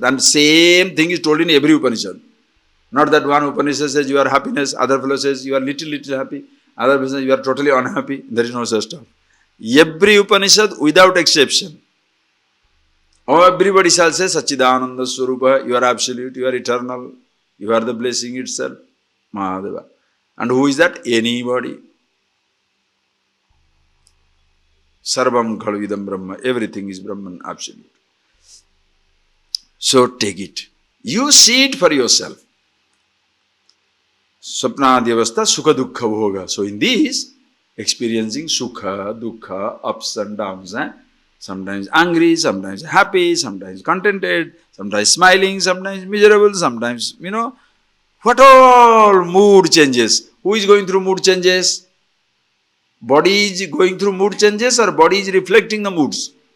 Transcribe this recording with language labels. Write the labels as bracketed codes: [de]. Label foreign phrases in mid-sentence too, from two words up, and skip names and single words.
[en] And same thing is told in every Upanishad. Not that one Upanishad says you are happiness, other fellow says you are little happy, other person says you are totally unhappy. There is no such stuff. Every Upanishad without exception. Or everybody shall say [sa] Satchidananda Swarupa, [en] you are absolute, you are eternal, you are the blessing itself. Mahadeva. And who is that? Anybody. [sa] Sarvam khalu idam Brahma. [en] Everything is Brahman, absolute. So take it. You see it for yourself. [sa] Swapnadhyavastha sukha dukkha bhoga. [en] So in this, experiencing [sa] sukha, dukkha, [en] ups and downs. Sometimes angry, sometimes happy, sometimes contented, sometimes smiling, sometimes miserable, sometimes, what all mood changes. Who is going through mood changes? Body is going through mood changes or body is reflecting the moods?